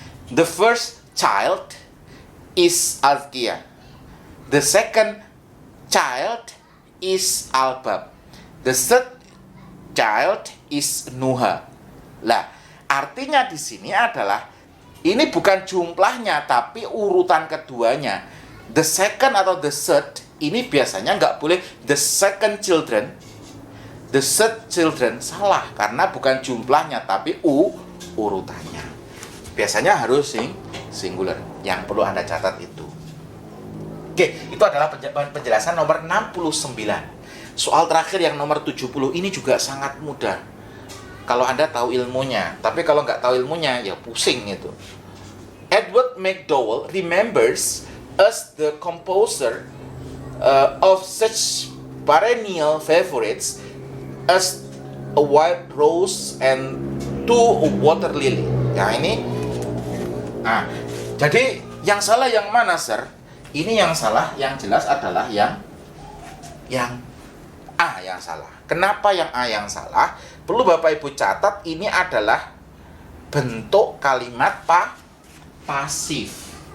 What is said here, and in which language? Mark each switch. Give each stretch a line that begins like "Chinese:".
English: The first child is Azkia. The second child is Albab. The third child is Nuha.
Indonesian: Lah, artinya di sini adalah ini bukan jumlahnya, tapi urutan keduanya.
English: The second
Indonesian: atau
English: the third
Indonesian: ini biasanya nggak boleh
English: the second children. The third children
Indonesian: salah karena bukan jumlahnya, tapi urutannya. Biasanya harus singular. Yang perlu Anda catat itu. Oke, itu adalah penjelasan nomor 69. Soal terakhir yang nomor 70 ini juga sangat mudah kalau Anda tahu ilmunya. Tapi kalau nggak tahu ilmunya, ya pusing itu.
English: Edward McDowell remembers as the composer of such perennial favorites as a white rose and 2 water lily.
Indonesian: Nah ini, jadi yang salah yang mana, sir? Ini yang salah, yang jelas adalah yang A yang salah. Kenapa yang A yang salah? Perlu Bapak Ibu catat, ini adalah bentuk kalimat pasif.